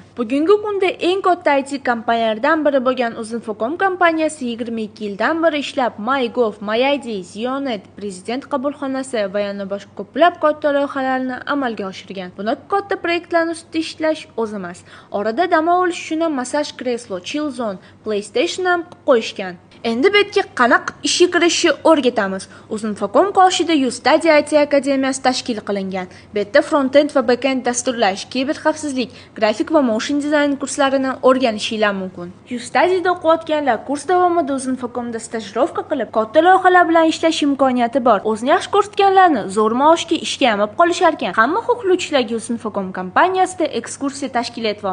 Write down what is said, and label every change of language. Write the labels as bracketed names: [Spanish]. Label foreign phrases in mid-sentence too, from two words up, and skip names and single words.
[Uzbek] Bugungi kunda eng katta IT kompaniyalaridan biri bo'lgan Uzinfocom kompaniyasi 22 yildan beri ishlab, MyGov, MyID, Zionet, Prezident qabulxonasi va yana boshqa ko'plab katta loyihalarni amalga oshirgan. Bunaqa katta proyektlarni ustida ishlash o'z emas. Orada dam olish uchun massaj kreslo, [English] chill zone, [Uzbek] PlayStation ham qilib qo'yishgan. Endi bu yerga qanaqa ishga kirishni o'rgatamiz. Uzinfocom qoshida YouStudy IT akademiyasi tashkil qilingan. Bu yerda front-end va back-end dasturlash, kiberxavfsizlik, grafik va motion dizayn kurslarini o'rganishingiz mumkin. YouStudy'da o'qiyotganlar kurs davomida Uzinfocomda stajirovka qilib, katta loyihalar bilan ishlash imkoniyati bor. O'zini yaxshi ko'rsatganlarni zo'r maoshga ishga olib qolishar ekan. Hamma xohlovchilarga Uzinfocom kompaniyasida ekskursiya tashkil etyapmiz.